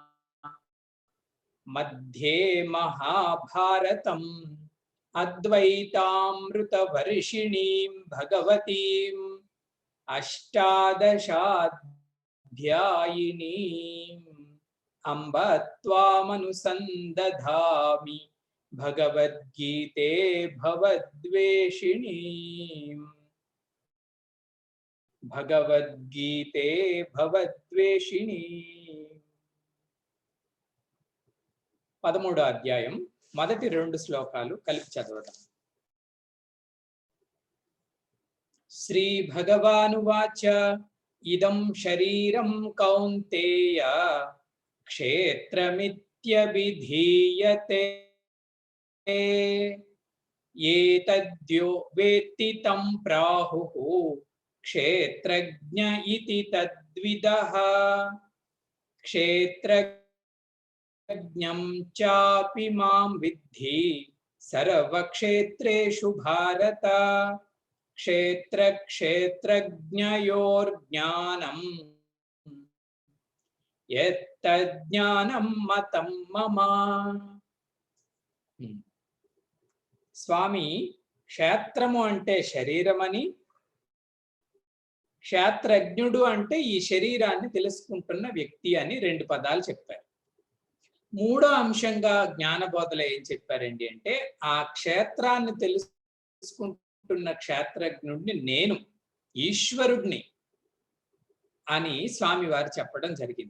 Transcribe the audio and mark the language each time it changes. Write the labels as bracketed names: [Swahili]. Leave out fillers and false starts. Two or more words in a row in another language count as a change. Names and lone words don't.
[Sanskrit] मध्ये महाभारतम् अद्वैतामृतवर्षिणीं भगवतीम् अष्टादशाध्यायिनीम् अम्ब त्वामनुसन्दधामि भगवद्गीते भवद्वेषिणीम्, भगवद्गीते भवद्वेषिणीम्। [Telugu] 13వ అధ్యాయం మొదటి 2 శ్లోకాలు కలిపి చదవడం। [Sanskrit] శ్రీ భగవానువాచ ఇదం శరీరం కౌంతేయ క్షేత్రమిత్యభిధీయతే ఏతద్యో వేత్తి తం ప్రాహుః క్షేత్రజ్ఞ ఇతి తద్విదః, క్షేత్రజ్ఞం చాపి మాం విద్ధి సర్వక్షేత్రేషు భారత, क्षेत्र क्षेत्रज्ञयोर्ज्ञानं यत्तज्ज्ञानं मतं मम। [Telugu] స్వామి క్షేత్రము అంటే శరీరమని, క్షేత్రజ్ఞుడు అంటే ఈ శరీరాన్ని తెలుసుకుంటున్న వ్యక్తి అని 2 పదాలు చెప్పారు. మూడో అంశంగా జ్ఞానబోధలో ఏం చెప్పారండి అంటే, ఆ క్షేత్రాన్ని తెలుసుకుంటున్న క్షేత్రజ్ఞుడిని నేను ఈశ్వరుడిని అని స్వామివారు చెప్పడం జరిగింది.